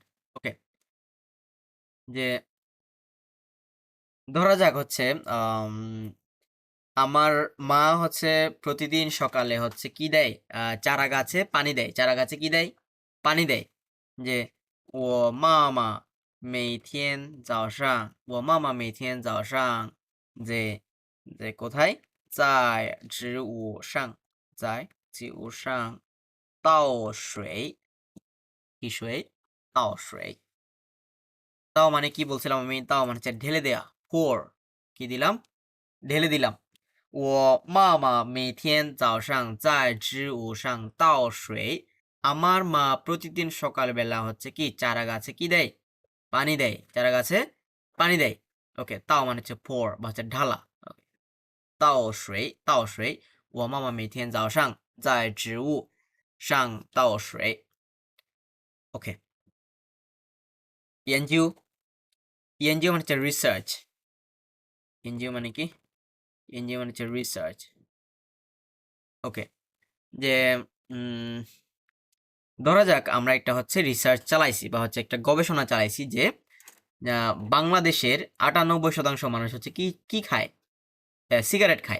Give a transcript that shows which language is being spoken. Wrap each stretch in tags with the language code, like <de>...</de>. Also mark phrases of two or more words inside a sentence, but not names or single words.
<bn>ওকে, যে ধরা যাক হচ্ছে আমার মা হচ্ছে প্রতিদিন সকালে হচ্ছে কি দেয়, চারা গাছে পানি দেয়। চারা গাছে কি দেয়? পানি দেয়। যে ও মামা</bn> <zh>每天早上我妈妈每天早上</zh> <bn>যে যে কোথায়</bn> <zh>在植物上在植物上倒水</zh> <bn>কি</bn> <zh>水倒水</zh> <bn>তাও মানে কি বলছিলাম আমি? তাও মানে হচ্ছে ঢেলে দেয়া, pour, কি দিলাম? ঢেলে দিলাম।</bn> <zh>我妈妈每天早上在植物上倒水</zh> <bn>আমার মা প্রতিদিন সকালবেলা হচ্ছে কি চারা গাছে কি দেয়? পানি দেয়। চারা গাছে পানি দেয়। ওকে, তাও মানে হচ্ছে pour বা হচ্ছে ঢালা।</bn> <zh>倒水倒水我妈妈每天早上在植物上倒水。ওকে,研究,研究</zh> <bn>মানে হচ্ছে রিসার্চ। এনজিও মানে কি? এনজিও মানে হচ্ছে রিসার্চ। ওকে, যে ধরা যাক আমরা একটা হচ্ছে রিসার্চ চালাইছি বা হচ্ছে একটা গবেষণা চালাইছি যে বাংলাদেশের 98% মানুষ হচ্ছে কি কি খায়, সিগারেট খায়।</bn>